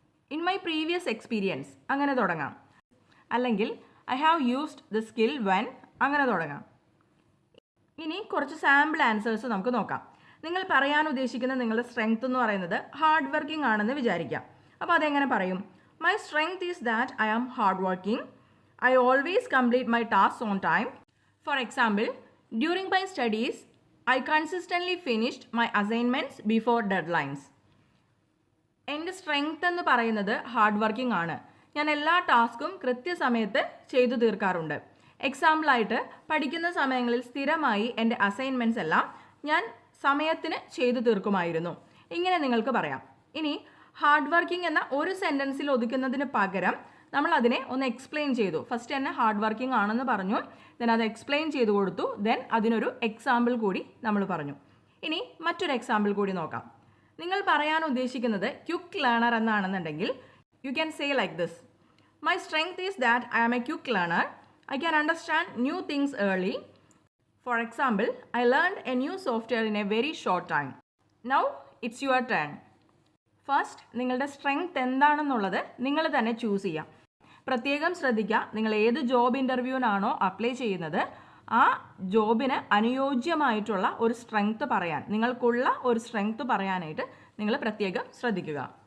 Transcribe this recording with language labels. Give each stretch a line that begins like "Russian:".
English: in my previous experience,
Malayalam: അങ്ങനെ തുടങ്ങാം. അല്ലെങ്കിൽ
English: I have used the skill when,
Malayalam: അങ്ങനെ തുടങ്ങാം. ഇനി കുറച്ച് സാമ്പിൾ ആൻസേഴ്സ് നമുക്ക് നോക്കാം. നിങ്ങൾ പറയാൻ ഉദ്ദേശിക്കുന്ന നിങ്ങളുടെ സ്ട്രെങ്ത് എന്ന് പറയുന്നത് ഹാർഡ് വർക്കിംഗ് ആണെന്ന് വിചാരിക്കാം. അപ്പോൾ അതെങ്ങനെ പറയും?
English: My strength is that I am hard working. I always complete my tasks on time. For example, during my studies, I consistently finished my assignments before deadlines.
Malayalam: എൻ്റെ സ്ട്രെങ്ത് എന്ന് പറയുന്നത് ഹാർഡ് വർക്കിംഗ് ആണ്. ഞാൻ എല്ലാ ടാസ്കും കൃത്യസമയത്ത് ചെയ്തു തീർക്കാറുണ്ട്. എക്സാമ്പിളായിട്ട് പഠിക്കുന്ന സമയങ്ങളിൽ സ്ഥിരമായി എൻ്റെ അസൈൻമെൻറ്റ്സ് എല്ലാം ഞാൻ സമയത്തിന് ചെയ്തു തീർക്കുമായിരുന്നു. ഇങ്ങനെ നിങ്ങൾക്ക് പറയാം. ഇനി ഹാർഡ് വർക്കിംഗ് എന്ന ഒരു സെൻറ്റൻസിൽ ഒതുക്കുന്നതിന് പകരം നമ്മൾ അതിനെ ഒന്ന് എക്സ്പ്ലെയിൻ ചെയ്തു. ഫസ്റ്റ് തന്നെ ഹാർഡ് വർക്കിംഗ് ആണെന്ന് പറഞ്ഞു, ദെൻ അത് എക്സ്പ്ലെയിൻ ചെയ്തു കൊടുത്തു, ദെൻ അതിനൊരു എക്സാമ്പിൾ കൂടി നമ്മൾ പറഞ്ഞു. ഇനി മറ്റൊരു എക്സാമ്പിൾ കൂടി നോക്കാം. നിങ്ങൾ പറയാൻ ഉദ്ദേശിക്കുന്നത് quick learner എന്നാണെന്നുണ്ടെങ്കിൽ
English: You can say like this. My strength is that I am a quick learner. I can understand new things early. For example, I learned a new software in a very short time. Now it's your turn.
Malayalam: First നിങ്ങളുടെ strength എന്താണെന്നുള്ളത് നിങ്ങൾ തന്നെ choose ചെയ്യാം. പ്രത്യേകം ശ്രദ്ധിക്കുക, നിങ്ങൾ ഏത് job ഇൻ്റർവ്യൂവിനാണോ apply ചെയ്യുന്നത് ആ ജോബിന് അനുയോജ്യമായിട്ടുള്ള ഒരു സ്ട്രെങ്ത് പറയാൻ, നിങ്ങൾക്കുള്ള ഒരു സ്ട്രെങ്ത് പറയാനായിട്ട് നിങ്ങൾ പ്രത്യേകം ശ്രദ്ധിക്കുക.